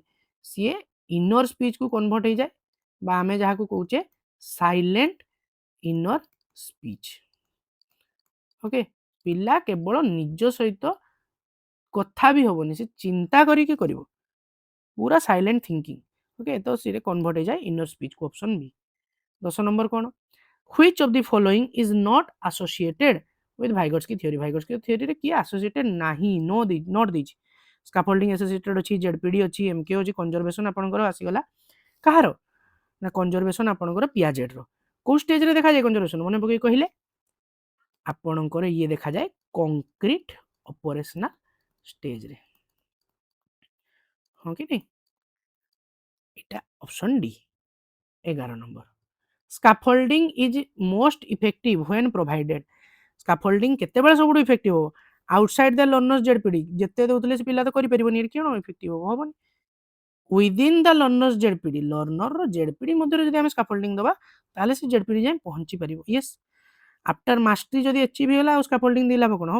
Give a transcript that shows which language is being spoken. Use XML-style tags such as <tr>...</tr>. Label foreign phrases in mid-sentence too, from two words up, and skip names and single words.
<or>ସିଏ</or> <en>inner speech convert</en> <or>ହେଇଯାଏ, ବା ଆମେ ଯାହାକୁ କହୁଛେ</or> <en>silent inner speech.</en> <or>ଓକେ, ପିଲା କେବଳ ନିଜ ସହିତ କଥା ବି ହବନି, ସେ ଚିନ୍ତା କରିକି କରିବ, ପୁରା</or> <en>silent thinking.</en> <or>ଓକେ, ତ ସିଏ କନଭର୍ଟ ହେଇଯାଏ</or> <en>inner speech,</en> <or>ଅପସନ ବି। 10 ନମ୍ବର କ'ଣ?</or> <en>Which of the following is not associated with Vygotsky theory?</en> <or>Vygotsky theory ରେ କିଏ associated ନାହିଁ? ନଟ୍ ଦେଇଛି। ସ୍କାଫୋଲ୍ଡିଂ associated ଅଛି, ZPD ଅଛି, MKO ଅଛି, କନଜରଭେସନ ଆପଣଙ୍କର ଆସିଗଲା କାହାର? ନା କନଜରଭେସନ ଆପଣଙ୍କର ପିଆଜେଟର। କୋଉ ଷ୍ଟେଜରେ ଦେଖାଯାଏ କନଜରଭେସନ? ମନେ ପକେଇ କହିଲେ, ଆପଣଙ୍କର ଇଏ ଦେଖାଯାଏ</or> <en>concrete operational stage,</en> <or>ହଁ କି ନାଇଁ?</or> <bn>এটা অপশন ডি।</bn> <en>11 নম্বর, scaffolding is most effective when provided.</en> <or>স্কাফোল্ডিং কেତେବେଳେ ସବୁଠୁ ଇଫେକ୍ଟିଭ ହେବ?</or> <en>outside the learners ZPD,</en> <or>ଯେତେ ଦେଉଥିଲେ ସେ ପିଲା ତ କରିପାରିବନି, ଏଠି କ'ଣ ଇଫେକ୍ଟିଭ ହେବ? ହବନି।</or> <en>within the learners ZPD,</en> <or>ଲର୍ଣ୍ଣରର ଜେଡପିଡି ମଧ୍ୟରେ ଯଦି ଆମେ ସ୍କାଫୋଲ୍ଡିଂ ଦେବା, ତାହେଲେ ସେ ଜେଡପିଡି ଯାଏଁ ପହଞ୍ଚି ପାରିବ, ୟେସ୍।</or> <en>after mastery</en> <or>ଯଦି ଏଚିଭ୍ ହେଇଗଲା, ଆଉ ସ୍କାଫୋଲ୍ଡିଂ ଦେଇ ଲାଭ କ'ଣ?</or>